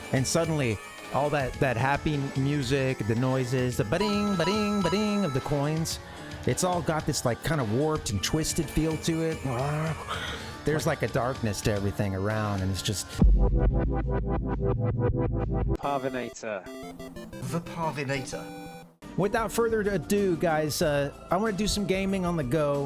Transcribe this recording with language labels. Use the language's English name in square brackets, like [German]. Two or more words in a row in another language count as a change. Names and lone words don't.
[English] and suddenly all that happy music, the noises, the ba-ding, ba-ding, ba-ding of the coins, it's all got this like kind of warped and twisted feel to it. There's like a darkness to everything around, and it's just... Parvinator. The Parvinator. Without further ado, guys, I want to do some gaming on the go.